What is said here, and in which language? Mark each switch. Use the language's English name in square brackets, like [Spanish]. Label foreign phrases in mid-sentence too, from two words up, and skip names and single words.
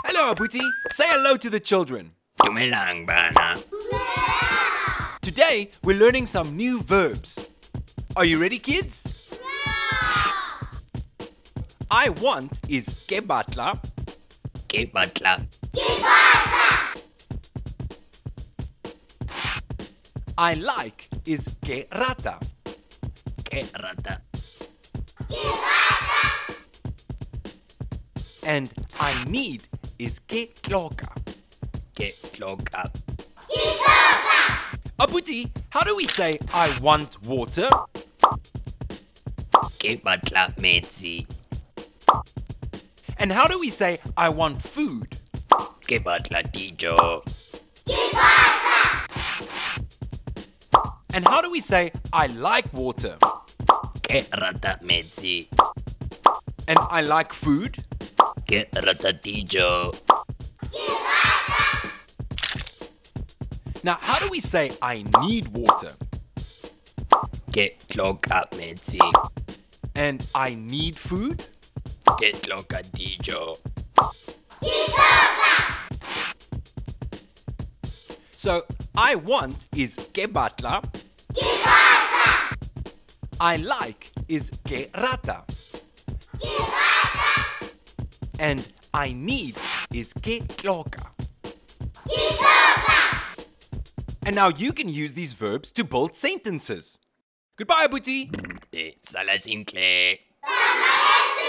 [English] Hello, Abuti. Say hello to the children. [Southern Sotho] Dumelang bana. [English] Today, we're learning some new verbs. Are you ready, kids? I want is [Southern Sotho] ke batla. Ke batla. [English] I like is [Southern Sotho] ke rata. Ke rata. [English] And I need is [Southern Sotho] ke tloka. Ke tloka. [English] Abuti, how do we say I want water? [Southern Sotho] Ke batla metsi. [English] And how do we say I want food? [Southern Sotho] Ke batla dijo. [English] And how do we say I like water? [Southern Sotho] Ke rata metsi. [English] And I like food? [Southern Sotho] Ke rata dijo. [English] Now, how do we say I need water? [Southern Sotho] Ke tloka metsi. [English] And I need food? [Southern Sotho] Ke tloka dijo. [English] So, I want is [Southern Sotho] ke batla. [English] I like is [Southern Sotho] ke rata. [English] And I need is [Southern Sotho] ke tloka. [English] And now you can use these verbs to build sentences. Goodbye, Abuti. [Southern Sotho] Salas intle.